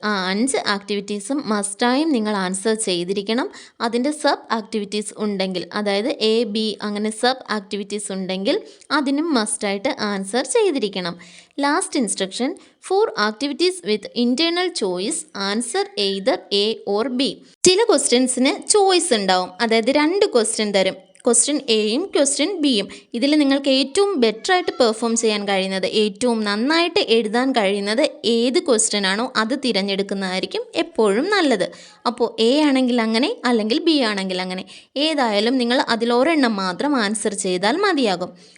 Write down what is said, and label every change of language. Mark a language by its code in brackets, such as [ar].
[ml] ആ 5 ആക്ടിവിറ്റീസും മസ്റ്റായും നിങ്ങൾ ആൻസർ ചെയ്തിരിക്കണം. അതിൻ്റെ സബ് ആക്ടിവിറ്റീസ് ഉണ്ടെങ്കിൽ, അതായത് A, B അങ്ങനെ സബ് ആക്ടിവിറ്റീസ് ഉണ്ടെങ്കിൽ അതിനും മസ്റ്റായിട്ട് ആൻസർ ചെയ്തിരിക്കണം. [en] Last instruction, 4 activities with internal choice. Answer either A or B. [ml] ചില ക്വസ്റ്റ്യൻസിന് ചോയ്സ് ഉണ്ടാവും, അതായത് 2 ക്വസ്റ്റ്യൻ തരും. ക്വസ്റ്റ്യൻ എയും ക്വസ്റ്റ്യൻ ബിയും. ഇതിൽ നിങ്ങൾക്ക് ഏറ്റവും ബെറ്ററായിട്ട് പെർഫോം ചെയ്യാൻ കഴിയുന്നത്, ഏറ്റവും നന്നായിട്ട് എഴുതാൻ കഴിയുന്നത് ഏത് ക്വസ്റ്റ്യൻ ആണോ അത് തിരഞ്ഞെടുക്കുന്നതായിരിക്കും എപ്പോഴും നല്ലത്. അപ്പോൾ A ആണെങ്കിൽ അങ്ങനെ, അല്ലെങ്കിൽ B ആണെങ്കിൽ അങ്ങനെ, ഏതായാലും നിങ്ങൾ അതിലൊരെണ്ണം മാത്രം ആൻസർ ചെയ്താൽ മതിയാകും.